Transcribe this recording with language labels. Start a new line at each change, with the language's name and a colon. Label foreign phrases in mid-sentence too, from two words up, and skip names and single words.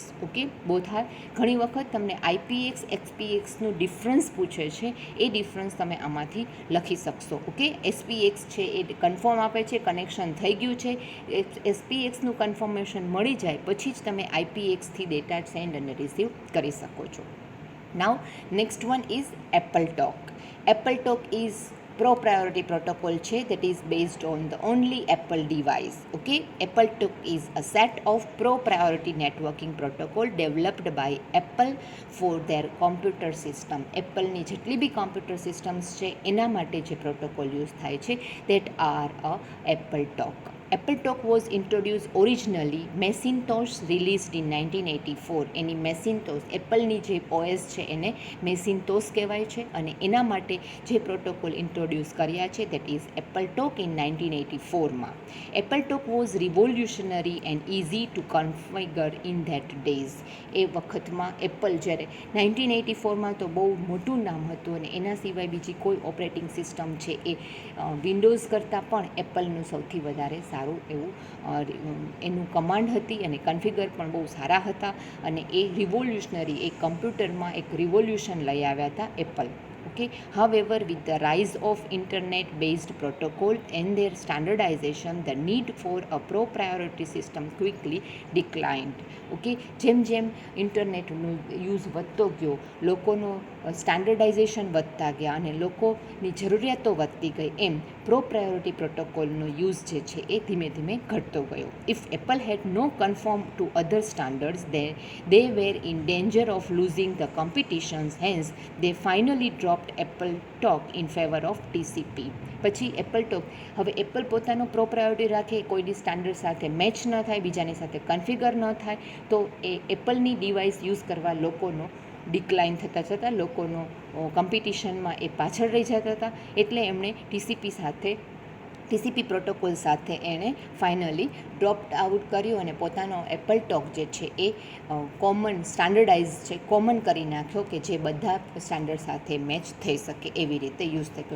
English: okay, both are.
Gujarati: ઘણી વખત તમને IPX SPXનું ડિફરન્સ પૂછે છે, એ ડિફરન્સ તમે આમાંથી લખી શકશો. ઓકે, SPX છે એ કન્ફર્મ આપે છે કનેક્શન થઈ ગયું છે, SPXનું કન્ફર્મેશન મળી જાય પછી જ તમે IPXથી ડેટા સેન્ડ અને રિસીવ કરી શકો છો.
English: now next one is AppleTalk. AppleTalk is pro-priority protocol છે that is based on the only Apple device. Okay, Appletalk is a set of pro-priority networking protocol developed by Apple for their computer system.
Gujarati: એપલની જેટલી બી કોમ્પ્યુટર સિસ્ટમ્સ છે એના માટે જે પ્રોટોકોલ યુઝ થાય છે
English: that are a Appletalk. Appletalk was introduced originally Macintosh released in 1984.
Gujarati: એની મેસિન્ટોસ એપલની જે OS છે એને મેસિન્ટોસ કહેવાય છે અને એના માટે જે પ્રોટોકોલ ઇન્ટ્રોડ્યુસ કર્યા છે
English: that is AppleTalk in
Gujarati: 1984માં.
English: AppleTalk was revolutionary and easy to configure in that days.
Gujarati: એ વખતમાં એપલ જ્યારે 1984માં તો બહુ મોટું નામ હતું અને એના સિવાય બીજી કોઈ ઓપરેટિંગ સિસ્ટમ છે એ વિન્ડોઝ કરતાં પણ એપલનું સૌથી વધારે સારું એવું એનું કમાન્ડ હતી અને કન્ફિગર પણ બહુ સારા હતા અને એ રિવોલ્યુશનરી એક કમ્પ્યુટરમાં એક રિવોલ્યુશન લઈ આવ્યા હતા એપલ.
English: Okay, however, with the rise of internet-based protocol and their standardization, the need for a pro-priority system quickly declined.
Gujarati: Okay, જેમ જેમ ઇન્ટરનેટનો યુઝ વધતો ગયો, લોકોનો સ્ટાન્ડર્ડાઇઝેશન વધતા ગયા અને લોકોની જરૂરિયાતો વધતી ગઈ એમ
English: pro priority protocol
Gujarati: યુઝ જે છે એ ધીમે ધીમે ઘટતો ગયો.
English: if Apple had no confirm to other standards they were in danger of losing the competitions, hence they finally dropped એપલ ટોક in favor of TCP.
Gujarati: પછી એપલ ટોક, હવે એપલ પોતાનો
English: pro priority
Gujarati: રાખે, કોઈની સ્ટાન્ડર્ડ સાથે મેચ ન થાય, બીજાની સાથે કન્ફિગર ન થાય, તો એ એપલની ડિવાઇસ યુઝ કરવા લોકોનો ડિક્લાઇન થતાં છતાં લોકોનો કોમ્પિટિશનમાં એ પાછળ રહી જતા હતા. એટલે એમણે ટીસીપી પ્રોટોકોલ સાથે એણે ફાઇનલી
English: dropped out
Gujarati: કર્યું અને પોતાનો એપલ ટોક જે છે એ કોમન સ્ટાન્ડર્ડાઇઝ છે, કોમન કરી નાખ્યો કે જે બધા સ્ટાન્ડર્ડ સાથે મેચ થઈ શકે એવી રીતે યુઝ થયો.